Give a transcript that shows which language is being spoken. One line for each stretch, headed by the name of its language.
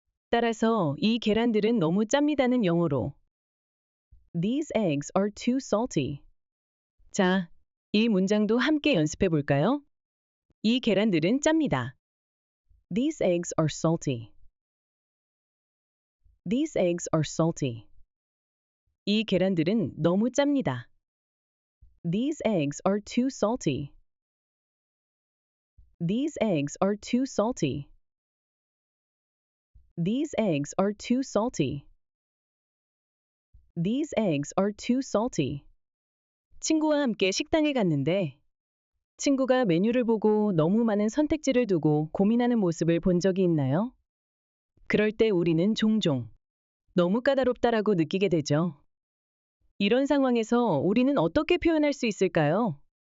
Korean: 따라서 이 계란들은 너무 짭니다는 영어로
English: These eggs are too salty.
Korean: 자, 이 문장도 함께 연습해 볼까요? 이 계란들은 짭니다.
English: These eggs are salty. These eggs are salty.
Korean: 이 계란들은 너무 짭니다.
English: These eggs are too salty. These eggs are too salty. These eggs are too salty. These eggs are too salty.
Korean: 친구와 함께 식당에 갔는데 친구가 메뉴를 보고 너무 많은 선택지를 두고 고민하는 모습을 본 적이 있나요? 그럴 때 우리는 종종 너무 까다롭다라고 느끼게 되죠. 이런 상황에서 우리는 어떻게 표현할 수 있을까요?